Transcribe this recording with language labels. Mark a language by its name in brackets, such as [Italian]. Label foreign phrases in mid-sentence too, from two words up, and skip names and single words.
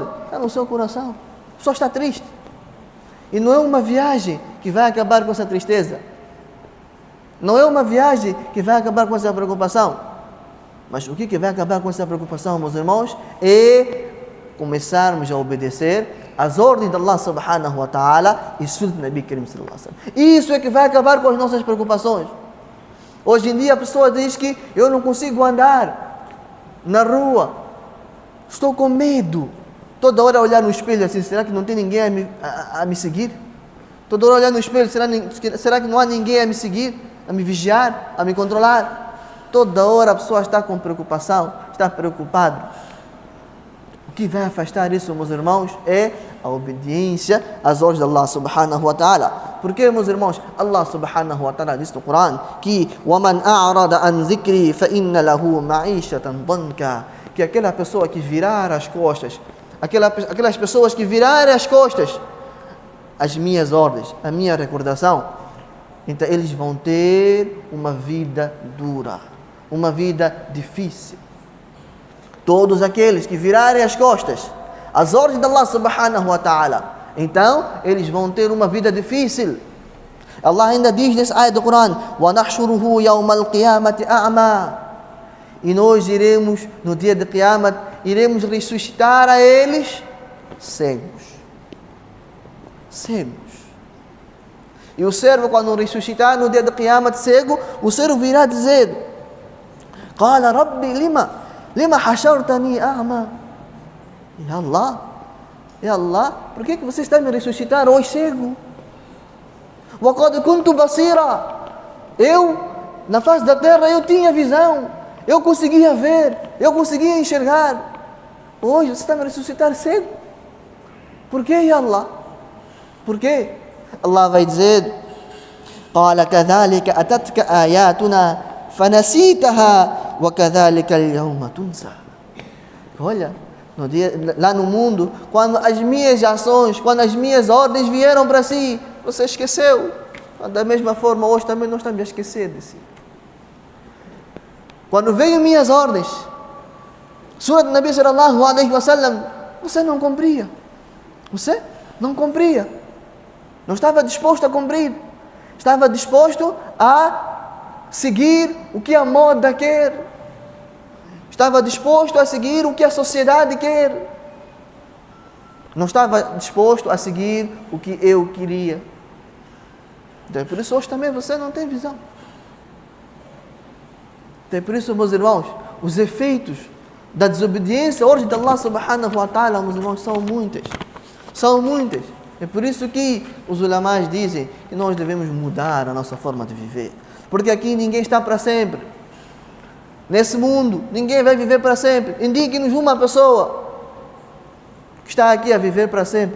[Portuguese] Está no seu coração. A pessoa está triste. E não é uma viagem que vai acabar com essa tristeza. Não é uma viagem que vai acabar com essa preocupação. Mas o que vai acabar com essa preocupação, meus irmãos? É começarmos a obedecer às ordens de [Arabic] الله سبحانه وتعالى [Portuguese] e sunnah do [Arabic] نبي كريم صلى الله عليه وسلم. [Portuguese] Isso é que vai acabar com as nossas preocupações. Hoje em dia a pessoa diz que eu não consigo andar na rua, estou com medo. Toda hora olhar no espelho assim, será que não tem ninguém a me seguir? Toda hora olhar no espelho, será que não há ninguém a me seguir, a me vigiar, a me controlar? Toda hora a pessoa está com preocupação, está preocupado. O que vai afastar isso, meus irmãos, é a obediência às ordens de [Arabic] الله سبحانه وتعالى. [Portuguese] Porque, meus irmãos, [Arabic] الله سبحانه وتعالى [Portuguese] diz no Corão que [Arabic] وَمَنْ أَعْرَضَ عَنْ ذِكْرِي فَإِنَّ لَهُ مَعِيشَةً ضَنْكًا, [Portuguese] que aquela pessoa que virar as costas, aquelas pessoas que virarem as costas às minhas ordens, à minha recordação, então eles vão ter uma vida dura, uma vida difícil. Todos aqueles que virarem as costas às ordens de [Arabic] الله سبحانه وتعالى, [Portuguese] então eles vão ter uma vida difícil. Allah ainda diz nesse ayat do Corão: [Arabic] وَنَحْشُرُهُ يَوْمَ الْقِيَامَةِ أَعْمَى, [Portuguese] e nós iremos, no dia de Qiyamah, iremos ressuscitar a eles cegos. Cegos. E o servo, quando ressuscitar no dia de Qiyamah cego, o servo virá dizer: [Arabic] قَالَ رَبِّ لِمَا حَشَرْتَنِي أَعْمَى. يا الله, [Portuguese] por que você está me ressuscitar hoje cego? [Arabic] وَقَدْ كُنْتُ بَصِيرًا, [Portuguese] eu, na face da terra, eu tinha visão, eu conseguia ver, eu conseguia enxergar. Hoje você está me ressuscitar cego. Por que, [Arabic] يا الله? [Portuguese] Por quê? Allah vai dizer: [Arabic] قَالَ كَذَلِكَ أَتَتْكَ آيَاتُنَا فَنَسِيتَهَا وَكَذَلِكَ الْيَوْمَ تُنْسَى. [Portuguese] Olha, no dia, lá no mundo, quando as minhas ações, quando as minhas ordens vieram para si, você esqueceu. Da mesma forma, hoje também não está me a esquecer de si. Quando veio minhas ordens, Surah do [Arabic] نبي صلى الله عليه وسلم, [Portuguese] você não cumpria. Você não cumpria. Não estava disposto a cumprir. Estava disposto a seguir o que a moda quer. Estava disposto a seguir o que a sociedade quer. Não estava disposto a seguir o que eu queria. Então, por isso hoje também você não tem visão. Então, por isso, meus irmãos, os efeitos da desobediência hoje de [Arabic] الله سبحانه وتعالى, [Portuguese] meus irmãos, são muitas. São muitas. É por isso que os ulamás dizem que nós devemos mudar a nossa forma de viver. Porque aqui ninguém está para sempre. Nesse mundo, ninguém vai viver para sempre. Indique-nos uma pessoa que está aqui a viver para sempre.